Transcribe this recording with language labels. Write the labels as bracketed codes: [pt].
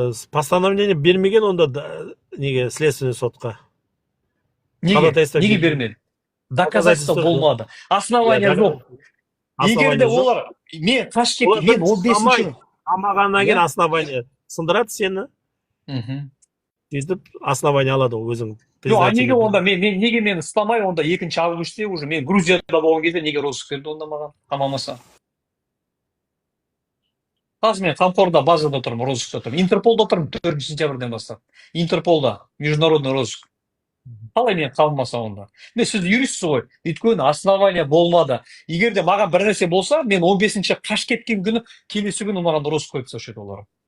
[kk] Постановление бермеген онда неге следственный сотқа? Неге бермеді? Доказательство болмады. Основания жоқ. Егер де олар, мен қашып кеттім, мен 15-ші. Қамағаннан кейін основание сындырады сені. Сөйтіп основание алады өзің. Неге онда, неге мен ұстамай, онда 2 августте уже, мен Грузияда болған кезде неге розыск берді онда маған, қамамаса? Қазір мен қамқорда базада тұрмын, розыскта тұрмын. Интерполда тұрмын 4 сентябрьден бастап. [ru] Интерполда, международный розыск. [kk] Қалай мен қалмаса онда? Сіз юристсіз ғой, өйткені основания болмады. Егер де маған бір нәрсе болса, мен 15-ші қашып кеткен күні, келесі күні маған розыск қойып тастаушы еді олар.